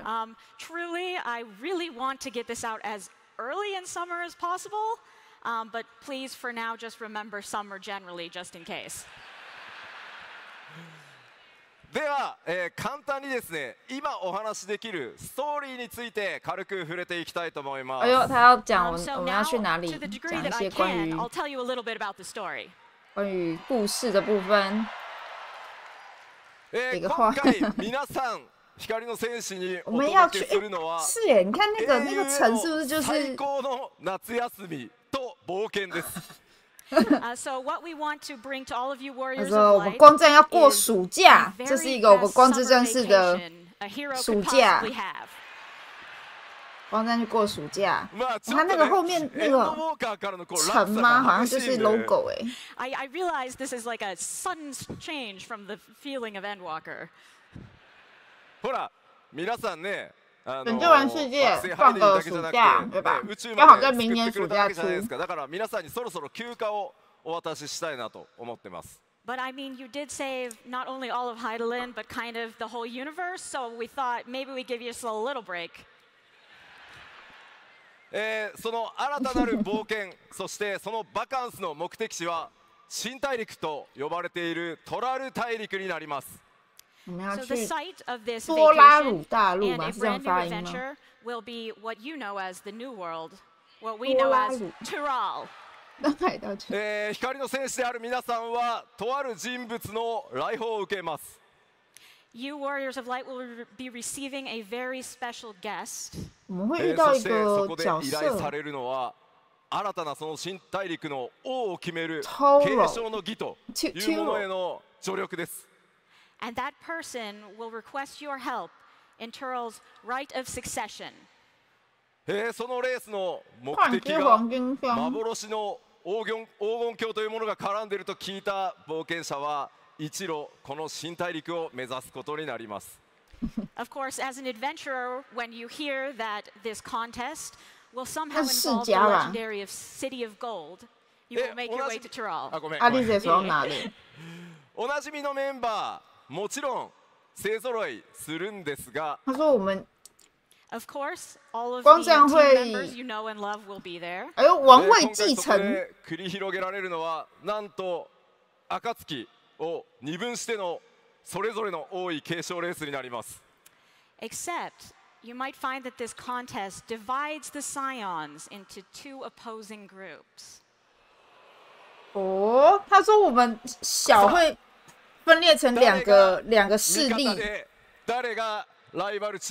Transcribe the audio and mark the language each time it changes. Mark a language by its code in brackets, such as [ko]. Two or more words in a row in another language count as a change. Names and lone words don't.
[en] Truly, I really want to get this out as early in summer as possible, but please, for now, just remember summer generally, just in case. [ja] では、簡単にですね今お話しできるストーリーについて軽く触れていきたいと思います。 [zh] 哎呦，他要讲我 [en] So [zh] 们要 [en] now, [zh] 去哪里 [en] to the degree [zh] 讲一 [en] that I [zh] 些关 [en] can, [zh] 于 [en] I'll tell you a little bit about the story. [zh] 关于故事的部分。 [ja] 今回皆さん光の戦士にお [zh] 我们要去 [ja] 届けするのは [zh] 是耶，你看那个城是不是就是 [ja] 最高の夏休みと冒険です。 [en] So what we want to bring to all of you [zh] 他 [en] warriors [zh] 说 [en] of [zh] 我们 [en] light [zh] 光正要过暑 [en] is [zh] 假， [en] the [zh] 这是一 [en] very [zh] 个我们 [en] best [zh] 光之 [en] summer [zh] 正式的 [en] vacation a hero [zh] 暑 [en] could [zh] 假 [en] possibly have. [zh] 光正去过暑假。 [ja] まあちょ [zh] 他 [ja] っとね [zh] 那个后面那 [ja] エンドウ [zh] 个 [ja] ォーカーからのこう落 [zh] 城吗？ [ja] 差 [zh] 好像就是 [ja] が激しいんで [zh] logo 哎。 [en] I realize this is like a sudden change from the feeling of Endwalker. [ja] ほら皆さんね [zh] 拯救完世界 [ja] 惑星 [zh] 放 [ja] 入るだ [zh] 个暑 [ja] けじゃなくて [zh] 假对吧 [ja] ね宇宙？ [zh] 刚好 [ja] まで [zh] 在明年 [ja] 作ってくれたわ [zh] 暑假出。 [ja] けじゃないですか。だから皆さんにそろそろ休暇をお渡ししたいなと思ってます。 [en] But I mean, you did save not only all of Heidelin, but kind of the whole universe. So we thought maybe we give you a little break. [ja] その新たなる冒険そしてそのバカンスの目的地は新大陸と呼ばれているトラル大陸になります。 [zh] 我们要 [en] So the [zh] 去 [en] site of this [zh] 多拉鲁 [en] vacation [zh] 大陆 [en] and [zh] 吗？ [en] a [zh] 是这样 [en] brand new [zh] 发音吗？ [en] adventure will be what you know as the New World, what we know as [zh] 多拉鲁 [en] Tyrol. [zh] 到海到去。 [ja] 光の戦士である皆さんはとある人物の来訪を受けます。 [en] You warriors of light will be receiving a very special guest. [zh] 我们会遇到一 [ja] そしてそ [zh] 个角 [ja] こで依頼さ [zh] 色， [ja] れるのは新たなその新大陸の王を決める Kuro 継承の儀というものへの助力です。 [en] And that person will request your help in Tyrol's right of succession. [ja] そのレースの目的 [zh] 换 [ja] が [zh] 黄金香。 [ja] 幻の黄金鏡というものが絡んでいると聞いた冒険者は一路この新大陸を目指すことになります。 [en] Of course, as an adventurer, when you hear that this contest will somehow [zh] 那是 [en] involve the [zh] 世家吧？ [en] legendary of City of Gold, you will make your way to Tyrol. [ja] あ、ごめん。 [zh] 阿丽姐手上拿的， [ja] おなじみのメンバーもちろん勢ぞろいするんですが、 [zh] 他说我们 [en] Of course, all of [zh] 光 [en] the [zh] 这样 [en] team [zh] 会 [en] members you know and love will be there. [zh] 哎呦王位 [ja] 今回 [zh] 继承， [ja] そこで繰り広げられるのはなんと暁を二分してのそれぞれの王位継承レースになります。 [en] Except, you might find that this contest divides the Scions into two opposing groups. [zh] 哦，他说我们小会分裂成两个势力， [ja] 味方で誰がライバルチー